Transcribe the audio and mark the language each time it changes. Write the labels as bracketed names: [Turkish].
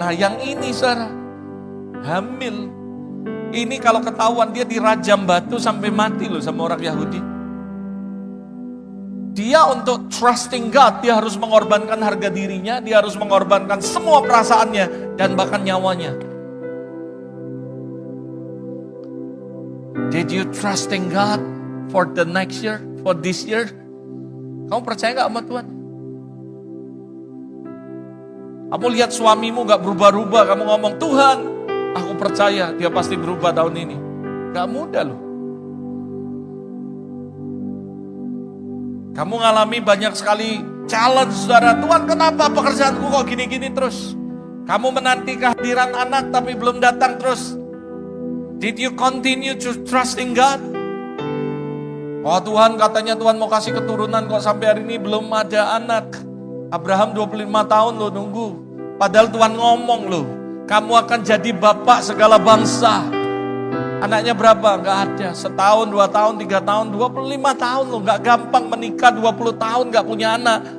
[Indonesian] Nah yang ini, saudara, hamil. Ini kalau ketahuan dia dirajam batu sampai mati loh sama orang Yahudi. Dia untuk [English] trusting God, [Indonesian] dia harus mengorbankan harga dirinya, dia harus mengorbankan semua perasaannya, dan bahkan nyawanya. [English] Did you trusting God for the next year, for this year? [Indonesian] Kamu percaya gak sama Tuhan? Kamu lihat suamimu gak berubah-ubah, kamu ngomong, Tuhan, aku percaya dia pasti berubah tahun ini. Gak mudah loh. Kamu ngalami banyak sekali challenge, saudara. Tuhan, kenapa pekerjaanku kok gini-gini terus? Kamu menanti kehadiran anak tapi belum datang terus. [English] Did you continue to trusting God? [Indonesian] Oh Tuhan, katanya Tuhan mau kasih keturunan kok sampai hari ini belum ada anak. Abraham 25 tahun lo nunggu. Padahal Tuhan ngomong loh, kamu akan jadi bapak segala bangsa. Anaknya berapa? Gak ada. Setahun, 2 tahun, 3 tahun, 25 tahun loh. Gak gampang menikah 20 tahun gak punya anak.